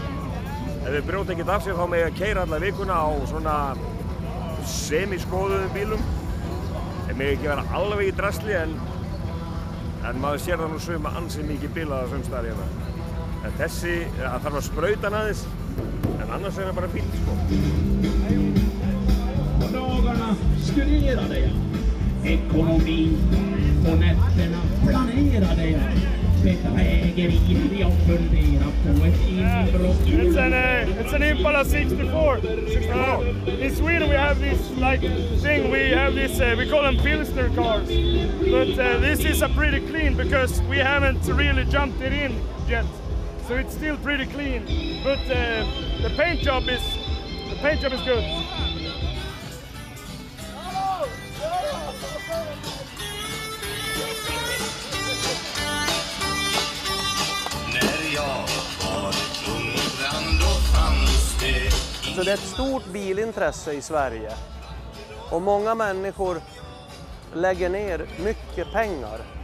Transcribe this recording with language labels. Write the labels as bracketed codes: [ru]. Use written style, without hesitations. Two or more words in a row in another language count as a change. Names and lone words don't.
[is] Ef þeir brjóta ekkert af sér þá mega keyra alla vikuna á svona semiskoðuðum bílum. Þeir mega ekki vera alveg í drasli, en maður sér það nú suma ansi mikið bílaða sumstaðar hérna. En þessi, það þarf að sprauta hann aðeins. [sv] En annars är det bara fint, sko. Dagarna skurerade jag, ekonomin och nätterna planerade jag. Bedrägerier jag funderar på ett inbrott. [en] It's an Impala 64. In Sweden we have this thing, we have this, we call them Pilsner cars. But this is a pretty clean because we haven't really jumped it in yet. So it's still pretty clean, but the paint job is good. [sv] Så det är ett stort bilintresse i Sverige och många människor lägger ner mycket pengar.